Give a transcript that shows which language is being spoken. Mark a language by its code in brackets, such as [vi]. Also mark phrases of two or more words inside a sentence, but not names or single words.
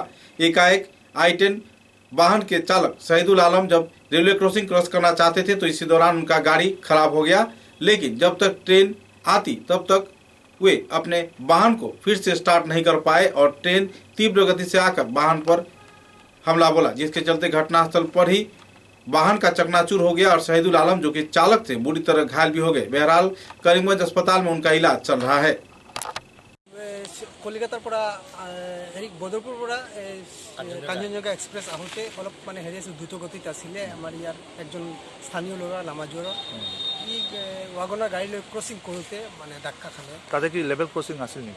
[hi] एकाएक I-10 वाहन के चालक शहीदुल आलम जब रेलवे क्रॉसिंग क्रॉस करना चाहते थे तो इसी दौरान उनका गाड़ी खराब हो गया, लेकिन जब तक ट्रेन आती तब तक वे अपने वाहन को फिर से स्टार्ट नहीं कर पाए और ट्रेन तीव्र गति से आकर वाहन पर हमला बोला, जिसके चलते घटनास्थल पर ही वाहन का चकनाचूर हो गया और शहीदुल आलम जो कि चालक थे बुरी तरह घायल भी हो गए। बहरहाल करीमगंज अस्पताल में उनका इलाज चल रहा है। [as] কলিকাতাৰ পৰা বদৰপুৰ পৰা কাঞ্চনজঙ্ঘা এক্সপ্ৰেছ আহোঁতে অলপ মানে দ্ৰুত গতিত আছিলে। আমাৰ ইয়াৰ একজন স্থানীয় ল'ৰা লামাজুৱাৰ ই ৱাগনৰ গাড়ী লৈ ক্ৰচিং কৰোঁতে মানে ধাক্কা খালে। তাতে কি লেভেল ক্ৰচিং আছিল নেকি?